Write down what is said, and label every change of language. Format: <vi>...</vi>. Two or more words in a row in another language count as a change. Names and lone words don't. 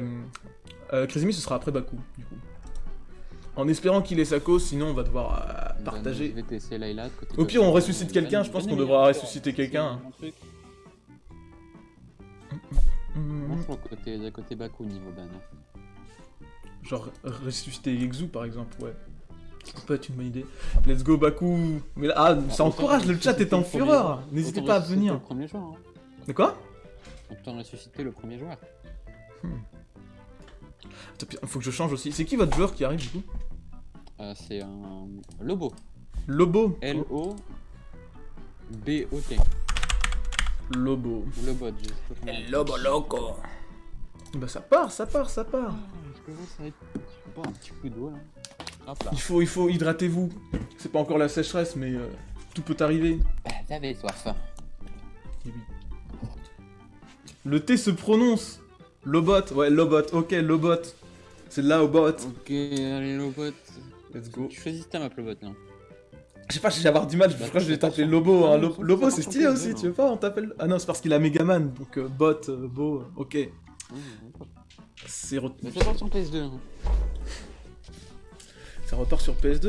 <fr>Crazy Me ce sera après Baku, du coup. En espérant qu'il ait sa cause, sinon on va devoir partager. Au pire, on ressuscite quelqu'un, je pense qu'on devra ressusciter quelqu'un. Franchement, côté Baku niveau ban. Genre ressusciter Yexu par exemple, ouais. Ça peut être une bonne idée.</fr> <en>Let's go Baku.</en> <fr>Mais là, ça encourage, le chat est en fureur. N'hésitez pas à venir. Le premier joueur, hein. De quoi? On peut ressusciter le premier joueur. Attends, faut que je change aussi. C'est qui votre joueur qui arrive du coup? C'est un Lobo. Lobo. L-O-B-O-T. Lobo. Lobot, Lobo loco. Bah ça part. Je commence à être un petit coup d'eau là. Hop là. Il faut hydratez-vous. C'est pas encore la sécheresse, mais tout peut arriver. T'avais soif. Et oui. Le T se prononce. Lobot, ouais, Lobot, ok, Lobot. C'est là au bot. Ok, allez, Lobot.</fr> <en>Let's go.</en> <fr>Tu choisis ta map, Lobot, non? Je sais pas, je vais avoir du mal, je crois que je vais taper Lobo. Hein. Lobo, c'est stylé aussi, tu veux pas? On t'appelle. Ah non, c'est parce qu'il a Megaman, donc bot, beau, ok. C'est Mais ça part sur PS2. Hein. Ça repart sur PS2.</fr>